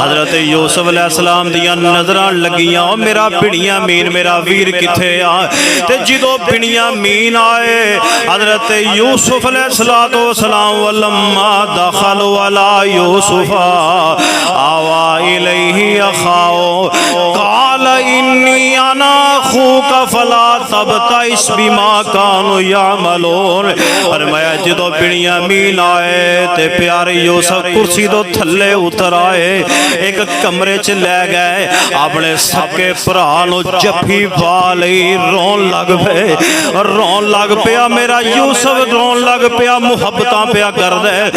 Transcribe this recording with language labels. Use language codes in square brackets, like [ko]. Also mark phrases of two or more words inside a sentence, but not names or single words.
[pa] حضرت یوسف علیہ السلام دیاں نظراں لگیاں، میرا بنیامین میرا ویر کتھے آ. تے جدوں بنیامین آئے حضرت یوسف علیہ السلام [ar] ولما دخلوا على يوسف آوى إليه أخاه قال إني أنا أخوك فلا تبتئس بما كانوا يعملون. [pa] فرمایا جدوں بنیامین آئے تے پیارے یوسف کرسی توں تھلے اتر آئے، اک کمرے چ لے گئے، اپنے سکے بھرا نوں جپھی پا لئی، رون لگ پے، رون لگ پیا میرا یوسف، رون لگ پیا، محبتاں پیا کردے.